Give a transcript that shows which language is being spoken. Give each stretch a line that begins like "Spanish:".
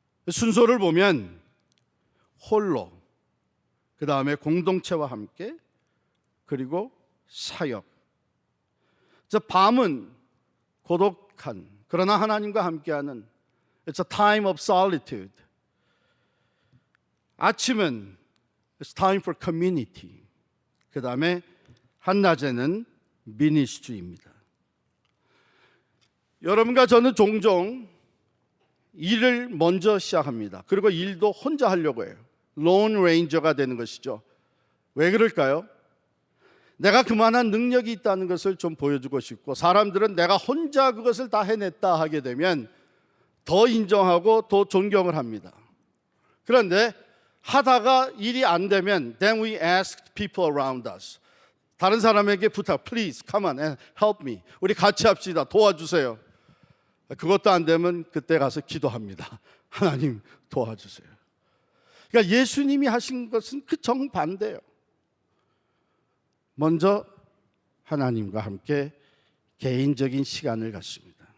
Korean: 순서를 보면 홀로, 그 다음에 공동체와 함께, 그리고 사역. 밤은 고독한, 그러나 하나님과 함께하는
English: It's a time of solitude.
Korean: 아침은
English: It's time for community.
Korean: 그 다음에 한낮에는 ministry입니다. 여러분과 저는 종종 일을 먼저 시작합니다. 그리고 일도 혼자 하려고 해요. 론 레인저가 되는 것이죠. 왜 그럴까요? 내가 그만한 능력이 있다는 것을 좀 보여주고 싶고, 사람들은 내가 혼자 그것을 다 해냈다 하게 되면 더 인정하고 더 존경을 합니다. 그런데 하다가 일이 안 되면
English: then we ask people around us.
Korean: 다른 사람에게 부탁,
English: please come on and help me.
Korean: 우리 같이 합시다. 도와주세요. 그것도 안 되면 그때 가서 기도합니다. 하나님 도와주세요. 그러니까 예수님이 하신 것은 그 정반대예요. 먼저 하나님과 함께 개인적인 시간을 갖습니다.